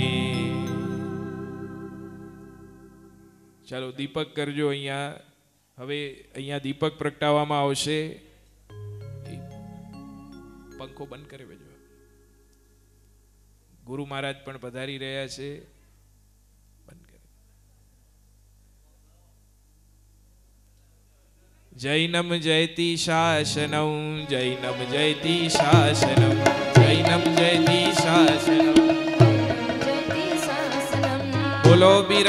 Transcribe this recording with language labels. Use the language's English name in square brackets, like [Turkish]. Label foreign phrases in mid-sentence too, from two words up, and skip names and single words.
[Gujarati] ચાલો દીપક કરજો અહીંયા. હવે અહીંયા દીપક પ્રગટાવવામાં આવશે. પંખો બંધ કરે બેજો. ગુરુ મહારાજ પણ પધારી રહ્યા છે. બંધ કરે. [Sanskrit] જૈનમ જયતિ શાસનમ જૈનમ જયતિ શાસનમ જૈનમ જયતિ શાસનમ જયતિ શાસનમ [Gujarati] બોલો